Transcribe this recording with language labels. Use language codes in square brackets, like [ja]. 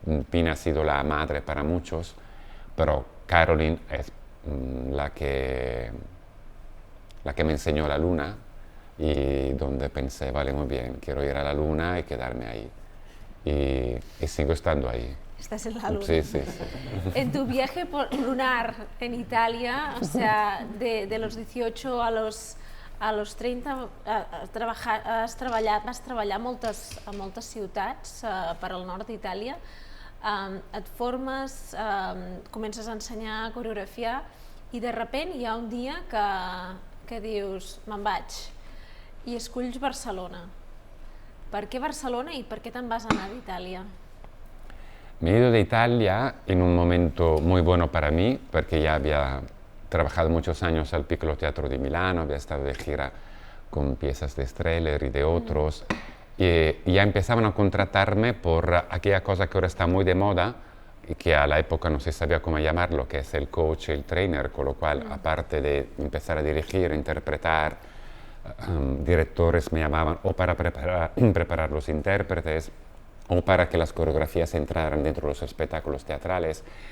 [es] Pina ha sido la madre para muchos, pero Caroline es la que me enseñó la luna y donde pensé, vale, muy bien, quiero ir a la luna y quedarme ahí. Y sigo estando ahí. Estás en la luna. Sí. En tu viaje lunar en Italia, o sea, de los 18 a los 30, [ca] vas treballar a moltes ciutats per al nord d'Itàlia, et formes, comences a ensenyar, a coreografiar, i de sobte hi ha un dia que dius, me'n vaig, i esculls Barcelona. Per què Barcelona i per què te'n vas anar d'Itàlia? [es] Me he ido de Italia en un momento muy bueno para mí, porque ya había trabajado muchos años al Piccolo Teatro de Milano, había estado de gira con piezas de Strehler y de otros, y ya empezaban a contratarme por aquella cosa que ahora está muy de moda, y que a la época no se sabía cómo llamarlo, que es el coach y el trainer, con lo cual, aparte de empezar a dirigir, interpretar, directores me llamaban o para preparar los intérpretes, o para que las coreografías entraran dentro de los espectáculos teatrales.